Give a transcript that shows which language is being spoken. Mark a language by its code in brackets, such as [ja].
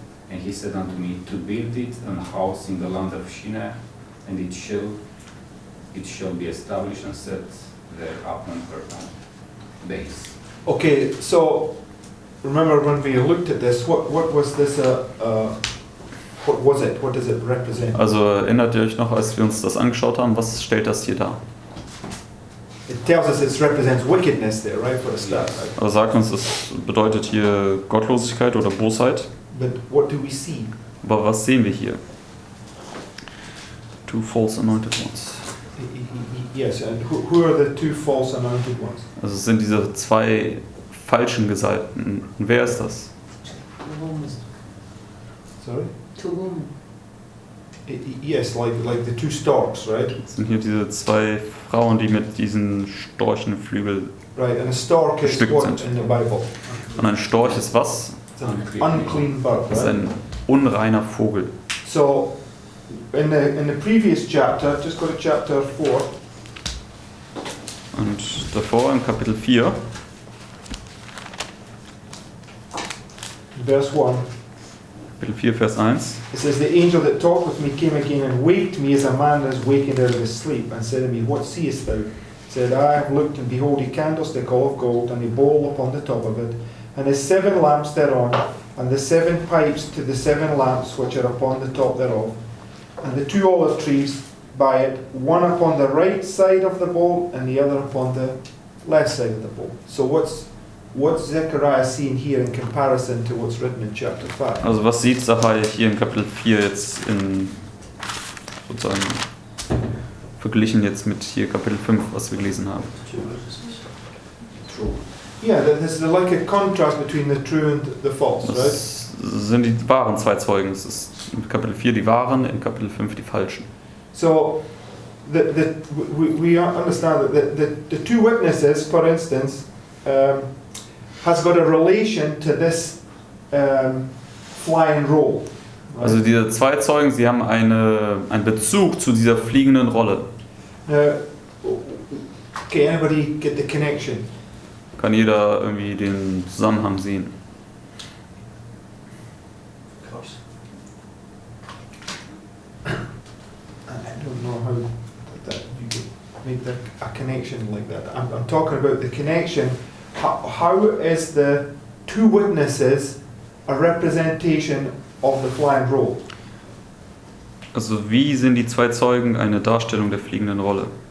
[en] And he said unto me, To build it an house in the land of Shinar, and it shall be established and set there upon her base. Okay, so remember when we looked at this, what was this? What was it? What does it represent? [de] Also erinnert ihr euch noch, als wir uns das angeschaut haben, was stellt das hier dar? [en] It tells us it represents wickedness there, right, for a start. Right? [de] Also sagt uns, es bedeutet hier Gottlosigkeit oder Bosheit. [en] But what do we see? [de] Aber was sehen wir hier? [en] Two false anointed ones. Yes, and who are the two false anointed ones? [de] Also es sind diese zwei falschen Gesalbten. Und wer ist das? [en] Sorry? To whom? Yes, like the two storks, right? [de] Das sind hier diese zwei Frauen, die mit diesen Storchenflügeln. [en] Right, and a stork is [de] Bestückt [en] what [de] sind. [en] in the Bible? [de] Und ein Storch ist was? [en] It's an unclean bird, [de] Das ist [en] right? [de] ein unreiner Vogel. [en] So, in the previous chapter, just go to chapter 4. [de] Und davor im Kapitel 4, [en] Verse 1. [de] Kapitel 4, Vers 1. [en] It says, The angel that talked with me came again and waked me as a man is wakened out of his sleep, and said to me, What seest thou? Said, I have looked, and behold, a candlestick all of gold, and a bowl upon the top of it, and the 7 lamps thereon, and the 7 pipes to the 7 lamps which are upon the top thereof, and the 2 olive trees by it, one upon the right side of the bowl, and the other upon the left side of the bowl. So what's Zechariah seeing here in comparison to what's written in chapter 5? [de] Also was sieht Sacharja hier in Kapitel 4 jetzt in sozusagen verglichen jetzt mit hier Kapitel 5, was wir gelesen haben? [en] True. Yeah, there's like a contrast between the true and the false, right? [de] Das sind die wahren zwei Zeugen. Es ist in Kapitel 4 die wahren, in Kapitel 5 die falschen. [en] So we understand that the 2 witnesses, for instance, has got a relation to this flying roll. Right? [de] Also diese zwei Zeugen, sie haben einen Bezug zu dieser fliegenden Rolle. [en] Okay, anybody get the connection? [de] Kann jeder irgendwie den Zusammenhang sehen? [en] Of course. I don't know how that you could make a connection like that. I'm talking about the connection. How is the 2 witnesses a representation of the flying roll? [de] Also wie sind die zwei Zeugen eine Darstellung der fliegenden Rolle?